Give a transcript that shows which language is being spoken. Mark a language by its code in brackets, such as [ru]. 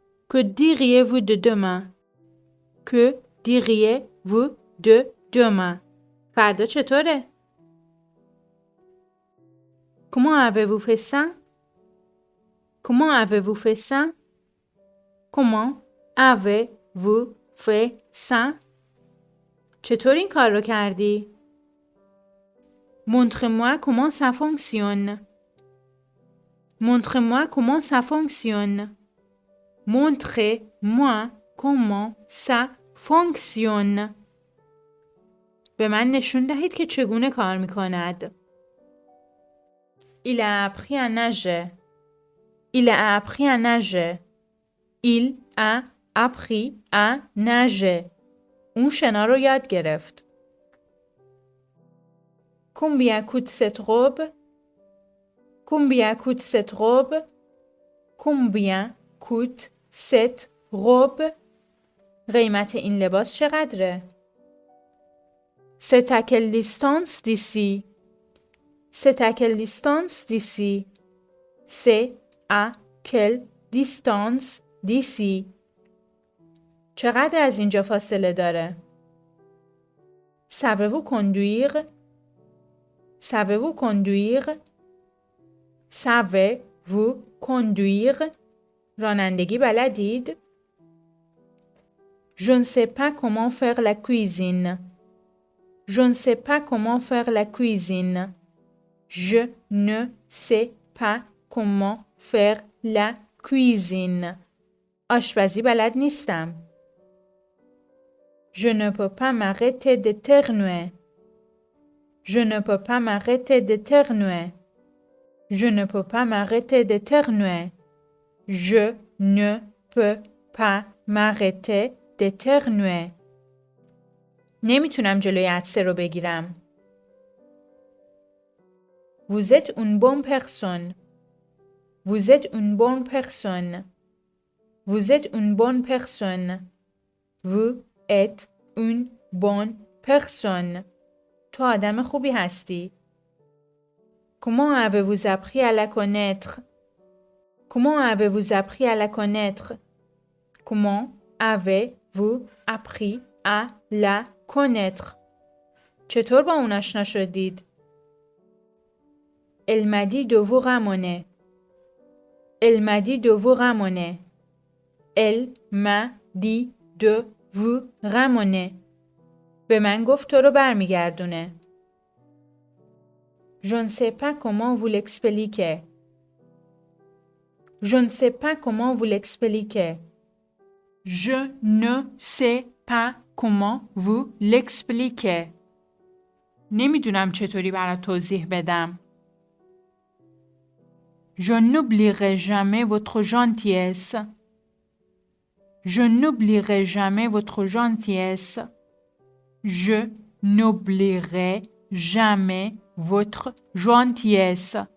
[fr] Que diriez-vous de demain? Que diriez-vous de demain? [fa] فردا چطوره؟ [fr] Comment avez-vous fait ça? Comment avez-vous fait ça? Comment avez-vous fait ça? [fa] چطور این کار رو کردی؟ [fr] Montre-moi comment ça fonctionne. Montre-moi comment ça fonctionne. Montrez-moi comment ça fonctionne. [fa] به من نشون دهید که چگونه کار می کند. [fr] Il a appris à nager. Il a appris à nager. Il a appris à nager. [fa] اون شنا رو یاد گرفت. [fr] Combien coûte cette robe? Combien coûte cette robe? Combien coûte cette robe? [fa] قیمت این لباس چقدره؟ [fr] C'est à quelle distance d'ici? C'est à quelle distance d'ici? C'est à quelle distance d'ici? [fa] چقدر از اینجا فاصله داره؟ [fr] Savez-vous conduire? Savez-vous conduire? Savez-vous conduire? [fa] رانندگی بلدید؟ [fr] Je ne sais pas comment faire la cuisine. Je ne sais pas comment faire la cuisine. Je ne sais pas comment faire la cuisine. [fa] آشپزی بلد نیستم. [fr] Je ne peux pas m'arrêter d'éternuer. Je ne peux pas m'arrêter d'éternuer. Je ne peux pas m'arrêter d'éternuer. Je ne peux pas m'arrêter d'éternuer. [fa] نمیتونم جلوی عطسه رو بگیرم. [fr] Vous êtes une bonne personne. Vous êtes une bonne personne. Vous êtes une bonne personne. Vous êtes une bonne personne. [fa] تو آدم خوبی هستی. [fr] Comment avez-vous appris à la connaître? Comment avez-vous appris à la connaître? Comment avez-vous appris à la connaître? [fa] چطور با اون آشنا شدید؟ [fr] Elle m'a dit de vous ramener. Elle m'a dit de vous ramener. Elle m'a dit de vous ramener. [fa] به من گفت تو رو برمیگردونه. [fr] Je ne sais pas comment vous l'expliquer. Je ne sais pas comment vous l'expliquer. Je ne sais pas comment vous l'expliquer. [fa] نمیدونم چطوری برات توضیح بدم. [fr] Je n'oublierai jamais votre gentillesse. Je n'oublierai jamais votre gentillesse. Je n'oublierai jamais votre gentillesse.